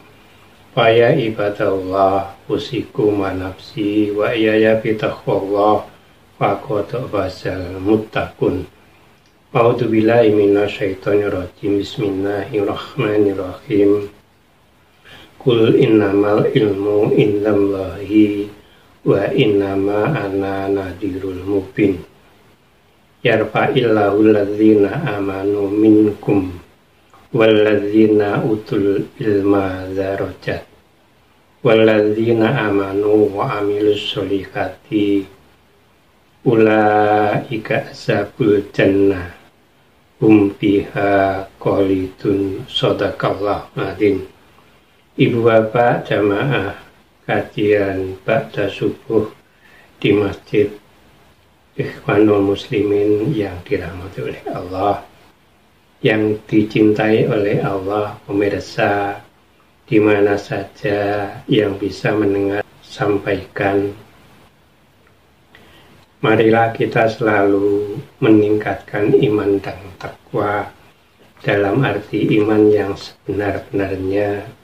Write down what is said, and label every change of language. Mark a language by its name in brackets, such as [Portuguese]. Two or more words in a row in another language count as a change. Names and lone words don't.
[Arabic] فيا عباد الله أوصيكم ونفسي وإياي بتقوى الله فقد فاز المتقون. أعوذ بالله من الشيطان الرجيم. بسم الله الرحمن الرحيم. قل إنما العلم عند الله وإنما أنا نذير مبين. يرفع الله الذين آمنوا منكم والذين أوتوا العلم درجات والذين آمنوا وعملوا الصالحات أولئك أصحاب الجنة هم فيها خالدون. صدق الله العظيم. [Indonesian] Ibu bapak jamaah kajian ba'da subuh di Masjid Ikhwanul Muslimin yang dirahmati oleh Allah, yang dicintai oleh Allah, pemirsa di mana saja yang bisa mendengar sampaikan. Marilah kita selalu meningkatkan iman dan takwa dalam arti iman yang sebenar-benarnya.